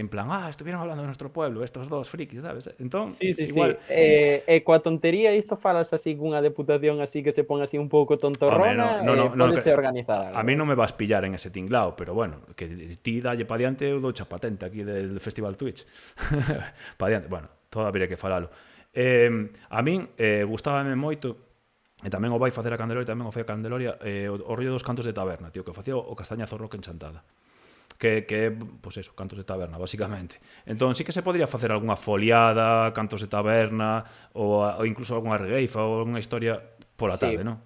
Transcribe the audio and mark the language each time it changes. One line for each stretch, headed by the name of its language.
Spanish: En plan, estuvieron hablando de nuestro pueblo estos dos frikis, sabes?
Galician: Entón, Sí. igual... Coa tontería isto falas así cunha deputación así que se pon así un pouco tontorrona, pódese organizar algo. A mí non me vas pillar en ese tinglao, pero bueno, que ti dalle pa diante eu dou cha patente aquí del Festival Twitch. Pa diante, bueno, todavía hai que falalo. A min gustábame moito, e tamén o vai facer a Candeloria, tamén o fai a Candeloria, o rollo dos cantos de taberna, tío, que facía o Castañazo Rock en Chantada. Que pois eso, cantos de taberna, basicamente. Entón, sí que se podría facer algunha foliada, cantos de taberna, ou incluso algunha regueifa, ou unha historia pola tarde, non?